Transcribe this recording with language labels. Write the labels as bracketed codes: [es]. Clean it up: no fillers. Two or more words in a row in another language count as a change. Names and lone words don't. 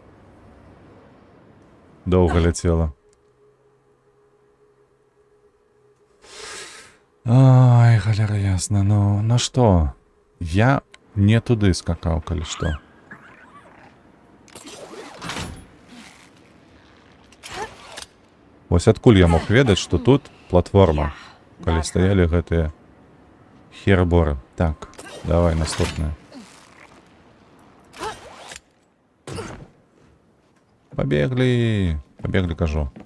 [uk] Довго летіла. Ой, галера ясна. Ну що? Я не туди скакав, коли що. [be] Ось адкуль я мог ведаць, што тут платформа, калі стаялі гэтыя херборы. Так, давай, наступная. Побегли, кажу.